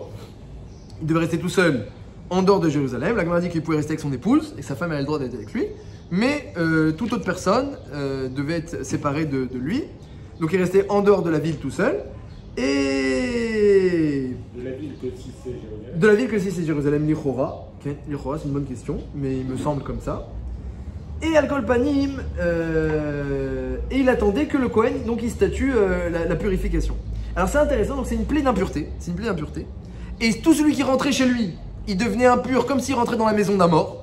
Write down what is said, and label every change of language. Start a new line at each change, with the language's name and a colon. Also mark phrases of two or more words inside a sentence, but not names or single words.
French: Il devait rester tout seul en dehors de Jérusalem. La Gemara dit qu'il pouvait rester avec son épouse et sa femme avait le droit d'être avec lui. Mais toute autre personne devait être séparée de lui. Donc il restait en dehors de la ville tout seul. Et... De la ville que si c'est Jérusalem. De la ville que si c'est Jérusalem, Lichora. Okay. Lichora, c'est une bonne question, mais il me semble comme ça. Et
Hebrew: Al-Kol Panim,
French: et il attendait que le Kohen, donc il statue la purification. Alors c'est intéressant, donc c'est une plaie d'impureté. C'est une plaie d'impureté. Et tout celui qui rentrait chez lui, il devenait impur comme s'il rentrait dans la maison d'un mort.